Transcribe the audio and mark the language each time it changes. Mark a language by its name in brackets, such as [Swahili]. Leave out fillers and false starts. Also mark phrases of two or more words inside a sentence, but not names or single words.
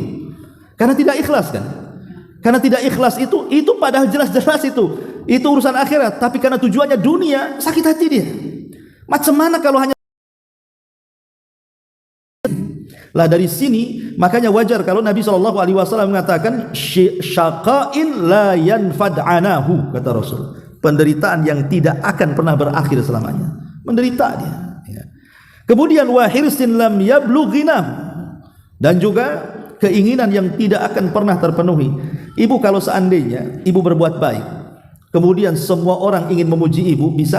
[Indonesian] Karena tidak ikhlas kan? Karena tidak ikhlas itu padahal jelas-jelas itu urusan akhirat, tapi karena tujuannya dunia, sakit hati dia. Macam mana kalau hanya lah dari sini, makanya wajar kalau Nabi SAW mengatakan [Arabic] شقاء لا ينفد عنه, [Indonesian] kata Rasul. Penderitaan yang tidak akan pernah berakhir selamanya. Menderita dia. Kemudian [Arabic] وحرص لم يبلغ غناه, [Indonesian] dan juga keinginan yang tidak akan pernah terpenuhi. Ibu kalau seandainya ibu berbuat baik, kemudian semua orang ingin memuji ibu, bisa?